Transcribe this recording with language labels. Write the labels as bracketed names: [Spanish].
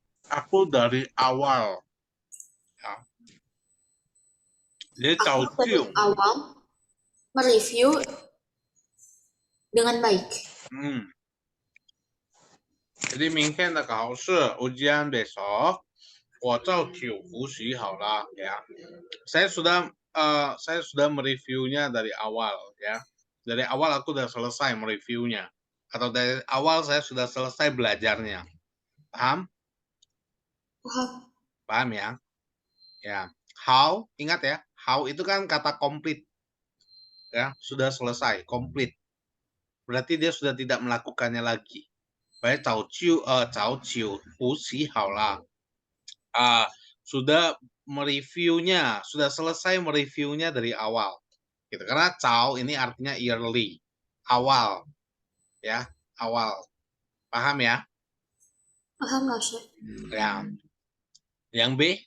[Indonesian] Aku dari awal. Ya. Jadi Aku dari tahu. awal mereview dengan baik. Jadi [Chinese] 明天的考试 [Indonesian] ujian besok [Chinese] 我早就复习好了 [Indonesian] ya. Saya sudah mereviewnya dari awal ya. Dari awal aku sudah selesai mereviewnya atau dari awal saya sudah selesai belajarnya. Paham? Paham? Paham ya? Ya. How, ingat ya. How itu kan kata complete. Ya, sudah selesai, complete. Berarti dia sudah tidak melakukannya lagi. [Chinese] Baik, 早就复习好了. [Indonesian] Sudah mereviewnya, sudah selesai mereviewnya dari awal. Gitu. Karena cao ini artinya early, awal, ya, awal. Paham ya? Paham, Master. Ya. Yang B?